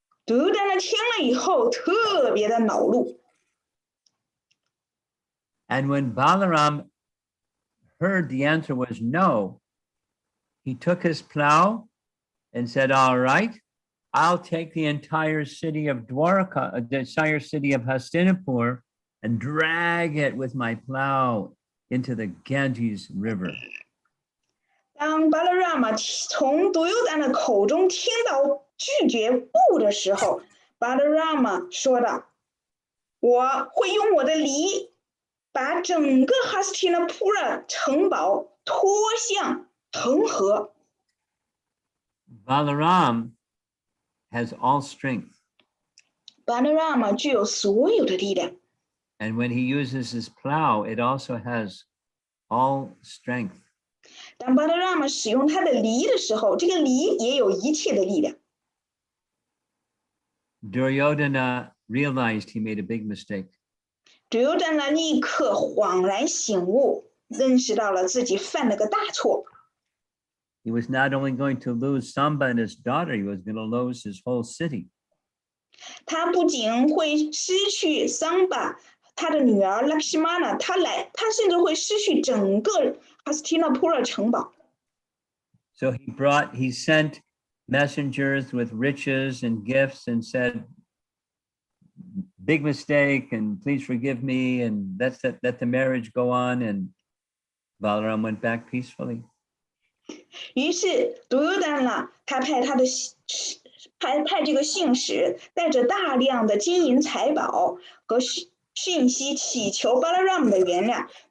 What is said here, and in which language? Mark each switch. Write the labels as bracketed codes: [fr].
[zh] Duryodhana 听了以后特别的恼怒。 [en] And when Balaram heard the answer was no, he took his plow and said, all right, I'll take the entire city of Dwarka, the entire city of Hastinapur, and drag it with my plow into the Ganges River. [zh] 当 Balarama 从 Duryodhana 的口中听到拒绝不的时候， Balarama 说道：“我会用我的犁把整个 Hastinapura 城堡拖向恒河。” [en] Balaram has all strength. [zh] Balarama 具有所有的力量。 [en] And when he uses his plow, it also has all strength. [zh] 当 Balarama 使用他的犁的时候，这个犁也有一切的力量。 [en] Duryodhana realized he made a big mistake. [zh] Duryodhana 立刻恍然醒悟，认识到了自己犯了个大错。 [en] He was not only going to lose Samba and his daughter, he was going to lose his whole city. [zh] 他不仅会失去桑巴，他的女儿 Lakshmana， 他甚至会失去整个 Hastinapura 城堡。 [en] So he sent messengers with riches and gifts and said, big mistake, and please forgive me, and let the marriage go on. And Balaram went back peacefully. [zh] 于是 Duryodhana 他派这个信使，带着大量的金银财宝和讯息，祈求 Balarama 的原谅。